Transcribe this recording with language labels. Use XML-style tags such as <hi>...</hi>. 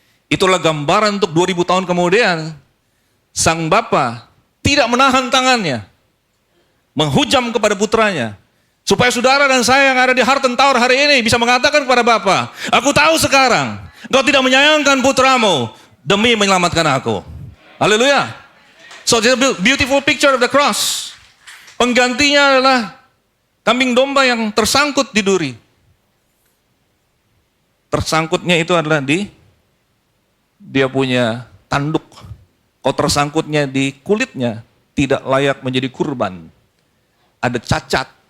<id>Itulah gambaran untuk 2000 tahun kemudian. Sang bapa tidak menahan tangannya. Menghujam kepada putranya. Supaya saudara dan saya yang ada di Harten Tower hari ini bisa mengatakan kepada Bapa, aku tahu sekarang engkau tidak menyayangkan putramu demi menyelamatkan aku. Haleluya.</id> <en>So it's a beautiful picture of the cross.</en> <id>Penggantinya adalah kambing domba yang tersangkut di duri. Tersangkutnya itu adalah di dia punya tanduk. Kalau tersangkutnya di kulitnya tidak layak menjadi kurban. Ada cacat.</id>